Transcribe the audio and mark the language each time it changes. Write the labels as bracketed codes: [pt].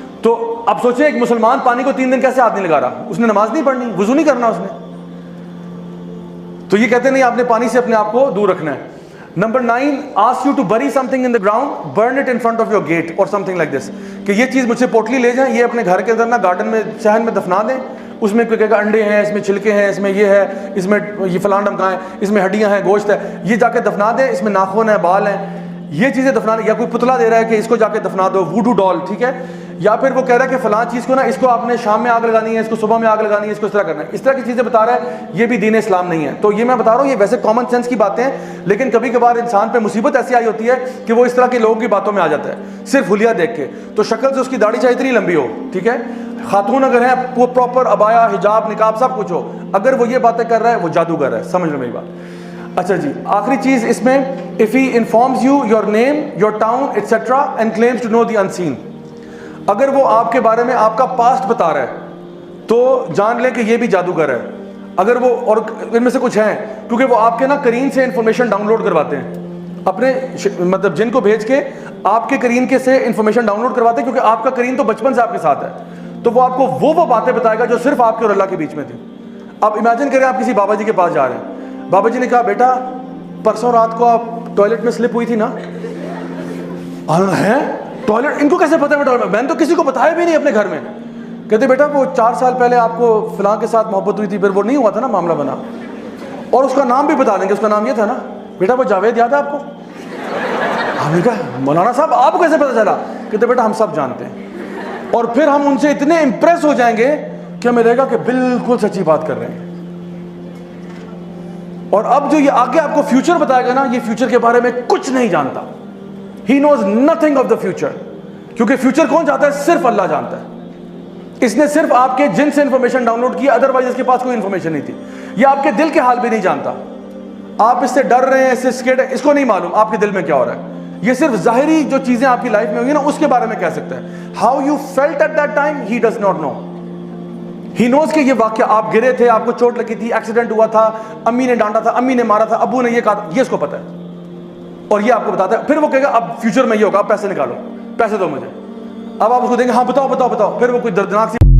[ur] تو اب سوچیں ایک مسلمان پانی کو 3 دن کیسے ہاتھ نہیں لگا رہا؟ اس نے نماز نہیں پڑھنی, وضو نہیں کرنا اس نے. تو یہ کہتے نہیں آپ نے پانی سے اپنے آپ کو دور رکھنا ہے. [en] Number 9, ask you to bury something in the ground, burn it in front of your gate or something like this. [ur] کہ یہ چیز مجھ سے پوٹلی لے جائیں, یہ اپنے گھر کے اندر نا گارڈن میں صحن میں دفنا دیں. اس میں کوئی کہے گا انڈے ہیں, اس میں چھلکے ہیں, اس میں یہ ہے, اس میں یہ فلان ڈمکائیں, اس میں ہڈیاں ہیں, گوشت ہے, یہ جا کے دفنا دیں. اس میں ناخن ہے, بال ہیں, یہ چیزیں دفنا دیں. یا کوئی پتلا دے رہا ہے کہ اس کو جا کے دفنا دو, ووڈو ڈال. ٹھیک ہے, یا پھر وہ کہہ رہا ہے کہ فلاں چیز کو نا اس کو آپ نے شام میں آگ لگانی ہے, اس کو صبح میں آگ لگانی ہے, اس کو اس طرح کرنا ہے. اس طرح کی چیزیں بتا رہا ہے, یہ بھی دین اسلام نہیں ہے. تو یہ میں بتا رہا ہوں یہ ویسے کامن سینس کی باتیں ہیں, لیکن کبھی کبھار انسان پہ مصیبت ایسی آئی ہوتی ہے کہ وہ اس طرح کے لوگوں کی باتوں میں آ جاتا ہے صرف حلیہ دیکھ کے. تو شکل سے اس کی داڑھی چاہے اتنی لمبی ہو, ٹھیک ہے, خاتون اگر ہیں وہ پراپر ابایا, حجاب, نقاب سب کچھ ہو, اگر وہ یہ باتیں کر رہا ہے وہ جادوگر ہے. سمجھ لو میری بات. اچھا جی, آخری چیز اس میں, [en] if he informs you your name, your town, etc. and claims to know the unseen. [ur] اگر وہ آپ کے بارے میں آپ کا پاسٹ بتا رہا ہے تو جان لیں کہ یہ بھی جادوگر ہے. اگر وہ, اور ان میں سے کچھ ہیں کیونکہ وہ آپ کے نا کرین سے انفارمیشن ڈاؤن لوڈ کرواتے ہیں, اپنے مطلب جن کو بھیج کے آپ کے کرین کے سے انفارمیشن ڈاؤن لوڈ کرواتے ہیں, کیونکہ آپ کا کرین تو بچپن سے آپ کے ساتھ ہے. تو وہ آپ کو وہ باتیں بتائے گا جو صرف آپ کے اور اللہ کے بیچ میں تھی. اب امیجن کریں آپ کسی بابا جی کے پاس جا رہے ہیں, بابا جی نے کہا بیٹا پرسوں رات کو آپ ٹوائلٹ میں سلپ ہوئی تھی نا. ہے ٹوائلٹ, ان کو کیسے پتا ہے؟ میں نے تو کسی کو بتایا بھی نہیں اپنے گھر میں. کہتے بیٹا وہ 4 سال پہلے آپ کو فلاں کے ساتھ محبت ہوئی تھی, پھر وہ نہیں ہوا تھا نا, معاملہ بنا, اور اس کا نام بھی بتا دیں گے, اس کا نام یہ تھا نا. بیٹا وہ جاوید یاد ہے آپ کو؟ ہم نے کہا مولانا صاحب آپ کو کیسے پتا چلا؟ کہتے بیٹا ہم سب جانتے ہیں. اور پھر ہم ان سے اتنے امپریس ہو جائیں گے کہ ہمیں لگے گا کہ بالکل سچی بات کر رہے ہیں. اور اب جو یہ آگے آپ کو فیوچر بتائے گا نا, یہ فیوچر کے بارے میں کچھ نہیں جانتا. [en] He knows nothing of the future. [ur] کیونکہ فیوچر کون جانتا ہے؟ صرف اللہ جانتا ہے. اس نے صرف آپ کے جن سے انفارمیشن ڈاؤن لوڈ کی, ادروائز اس کے پاس کوئی انفارمیشن نہیں تھی. یہ آپ کے دل کے حال بھی نہیں جانتا. آپ اس سے ڈر رہے ہیں, اس سے اسکیڈ ہے, اس کو نہیں معلوم آپ کے دل میں کیا ہو رہا ہے. یہ صرف ظاہری جو چیزیں آپ کی لائف میں ہوئی نا اس کے بارے میں کہہ سکتا ہے. [en] How you felt at that time, he does not know. He knows [ur] کہ یہ واقعہ آپ گرے تھے, آپ کو چوٹ لگی تھی, ایکسیڈنٹ ہوا تھا, امی نے ڈانٹا تھا, امی نے مارا تھا, ابو نے یہ کہا تھا, یہ اس کو پتا ہے. اور یہ آپ کو بتاتا ہے. پھر وہ کہے گا اب فیوچر میں یہ ہوگا, آپ پیسے نکالو, پیسے دو مجھے. اب آپ اس کو دیں گے, ہاں بتاؤ بتاؤ بتاؤ, پھر وہ کوئی دردناک سی